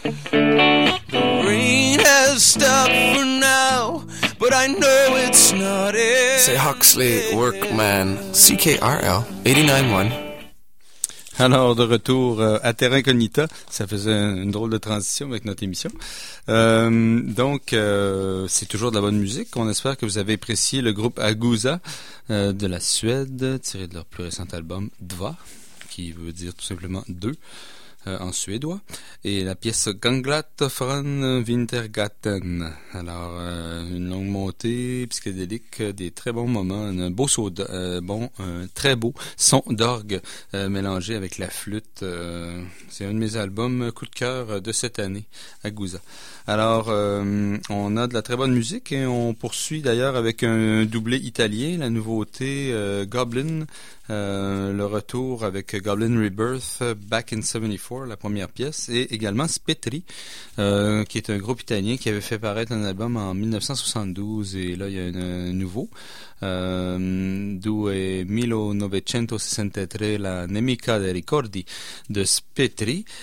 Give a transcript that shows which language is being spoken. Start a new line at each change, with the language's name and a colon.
English: The rain has stopped for now, but I know it's not it. Say Huxley, Workman, CKRL, 89.1.
French: Alors, de retour à Terra Incognita, ça faisait une drôle de transition avec notre émission. C'est toujours de la bonne musique. On espère que vous avez apprécié le groupe Aguza de la Suède, tiré de leur plus récent album Dva, qui veut dire tout simplement deux en suédois, et la pièce Ganglat från Vintergatan. Alors, une longue montée psychédélique, des très bons moments, un très beau son d'orgue mélangé avec la flûte. C'est un de mes albums coup de cœur de cette année, Aguza. Alors, on a de la très bonne musique et on poursuit d'ailleurs avec un doublé italien, la nouveauté Goblin. Le retour avec Goblin Rebirth, Back in 74, la première pièce, et également Spetri, qui est un groupe italien qui avait fait paraître un album en 1972, et là il y a un nouveau. Due 1963, La Nemica dei Ricordi de Spetri.